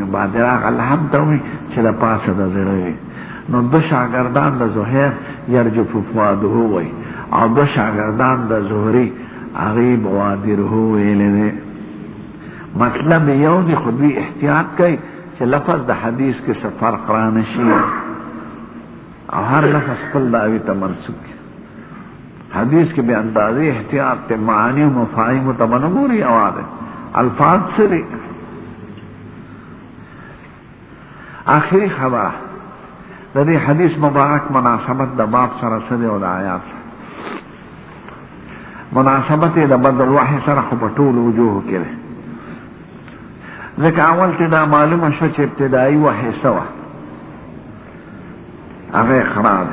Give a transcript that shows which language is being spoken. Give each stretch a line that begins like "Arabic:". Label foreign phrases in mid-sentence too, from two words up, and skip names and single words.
Pashto: بادره هغه لحم ته وایي چې د پاسه د زړه وي. نو دو شاگردان د زهیر
Arabic: یرجف فؤاده
Pashto: وایي، او دو شاگردان د زهري هغې بوادره ویلې دی. مطلب یو دی، خو دوی احتیاط کوي چې لفظ د حدیث کې څه فرق را نه شي او هر لفظ خپل دعوی ته منسوب کړي. حدیث کې به اندازې احتیاط ته معانی و مفاهیم ته به نه ګوري، اواده الفاظ څه دي. آخري خبره د دې حدیث مبارک مناسبت د باب سره څه دی او د آیات سره مناسبت یې د
Arabic: بدل الوحی
Pashto: سره خو په ټولو وجوهو کې دی، ځکه اول کې دا معلومه شوه چې ابتدایي وحی څه وه، هغه اقرا دی.